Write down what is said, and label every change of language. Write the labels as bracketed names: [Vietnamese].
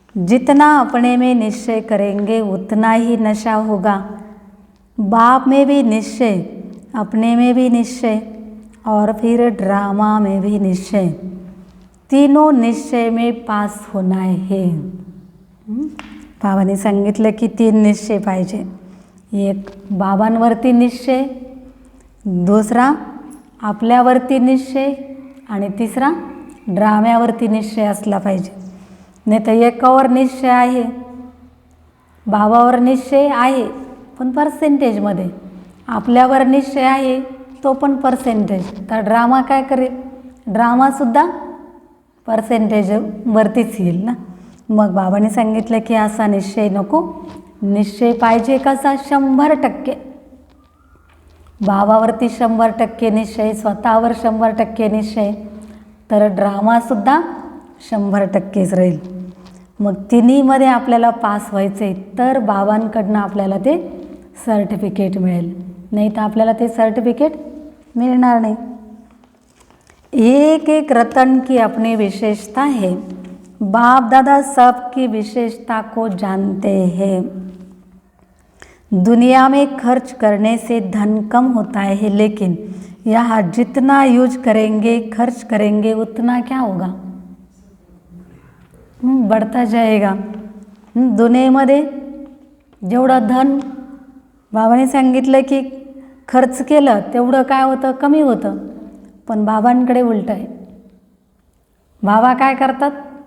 [Hindi] जितना अपने में निश्चय करेंगे उतना ही नशा होगा. बाप में भी निश्चय, अपने में भी निश्चय और फिर ड्रामा में भी निश्चय. तीनों निश्चय में पास होना है. [Marathi] बाबांनी सांगितलं की 3 निश्चय पाहिजे. एक बाबांवरती निश्चय, दुसरा आपल्यावरती निश्चय आणि तिसरा ड्राम्यावरती निश्चय असला पाहिजे. नाही तर एकावर निश्चय आहे, बाबावर निश्चय आहे पण पर्सेंटेजमध्ये, आपल्यावर निश्चय आहे तो पण पर्सेंटेज, तर ड्रामा काय करेल? ड्रामासुद्धा पर्सेंटेजवरतीच येईल ना. मग बाबांनी सांगितलं की असा निश्चय नको. निश्चय पाहिजे कसा? 100%. बाबावरती 100% निश्चय, स्वतःवर 100% निश्चय, तर ड्रामासुद्धा 100%च राहील. मग तिन्हीमध्ये आपल्याला पास व्हायचं आहे तर बाबांकडनं आपल्याला ते सर्टिफिकेट मिळेल, नाही तर आपल्याला ते सर्टिफिकेट मिळणार नाही. [Hindi] एक एक रतन की अपनी विशेषता है. बाप दादा सबकी विशेषता को जानते हैं. दुनिया में खर्च करने से धन कम होता है, लेकिन यहाँ जितना यूज करेंगे, खर्च करेंगे, उतना क्या होगा? बढ़ता जाएगा. [Marathi] दुनियेमध्ये जेवढं धन बाबाने सांगितलं की खर्च केलं तेवढं काय होतं? कमी होतं. पण बाबांकडे उलट आहे. बाबा काय करतात?